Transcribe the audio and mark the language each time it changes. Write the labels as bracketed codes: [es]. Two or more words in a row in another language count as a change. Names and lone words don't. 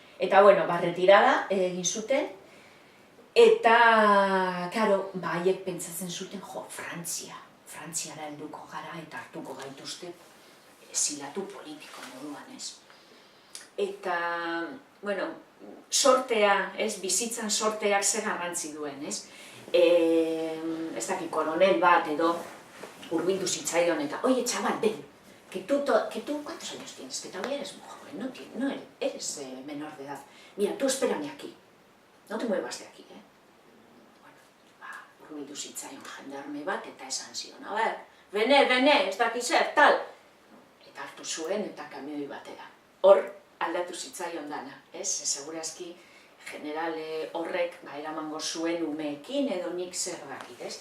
[eu] Eta, bueno, retirada egin zuten, eta, karo, haiek pentsatzen zuten, Frantziara helduko gara eta hartuko gaituzte zilatu politiko moduan, ez? Eta, bueno, sortea, ez, bizitzan sorteak ze garrantzi duen, ez? Ez dakit, koronel bat edo hurbildu zitzaion eta, [es] oye, chaval, ven, que tú, ¿cuántos años tienes? Que todavía eres muy joven, no eres menor de edad. Mira, tú espérame aquí, no te muevas de aquí, [eu] Bueno, hurbildu zitzaion jendarme bat eta esan zion, [es] a ver, [eu] bene, ez dakit zer, tal. Eta hartu zuen eta kamioi batera. Hor, aldatu zitzaion dana, ez? Segurazki, generale horrek eramango zuen umeekin edo nik zer dakit, ez?